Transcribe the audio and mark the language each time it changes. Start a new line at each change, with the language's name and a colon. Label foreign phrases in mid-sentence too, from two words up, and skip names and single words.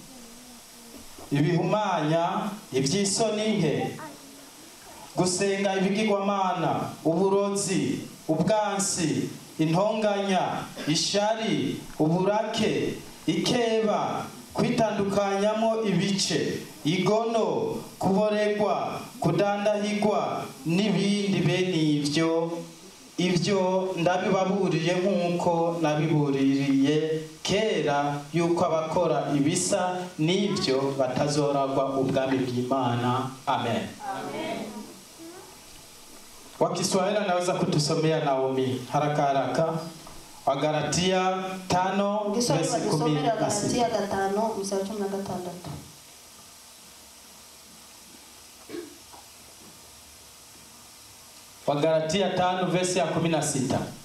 Rundi: ibihumanya, iby'isoni nke, gusenga ibigirwamana, uburozi, ubwansi, intonganya, ishari, uburake, ikeba, kwitandukanyamo ibice, igono, kuboregwa, kudandahigwa n'ibindi bene ibyo ndabibaburiye nk'uko nabibuririye kera yuko abakora ibisa n'ibyo batazoragwa ubwami bw'Imana. Amen.
Swahili: Wa Kiswahili anaweza kutusomea Naomi haraka haraka. Wagalatia 5 verse 10. Wagalatia 5 mstari 16. Wagalatia 5 verse ya 16.